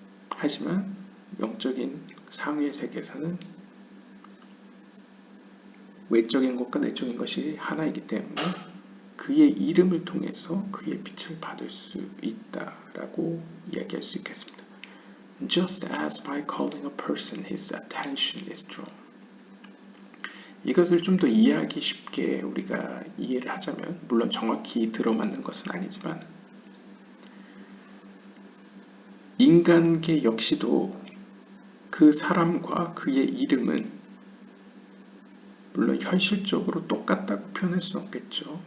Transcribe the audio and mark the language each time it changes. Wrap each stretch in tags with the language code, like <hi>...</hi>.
<ko>하지만 영적인 상위의 세계에서는 외적인 것과 내적인 것이 하나이기 때문에 그의 이름을 통해서 그의 빛을 받을 수 있다라고 이야기할 수 있겠습니다.</ko> <en>Just as by calling a person his attention is drawn.</en> <ko>이것을 좀 더 이해하기 쉽게 우리가 이해를 하자면, 물론 정확히 들어맞는 것은 아니지만 인간계 역시도 그 사람과 그의 이름은 물론 현실적으로 똑같다고 표현할 수는 없겠죠.</ko>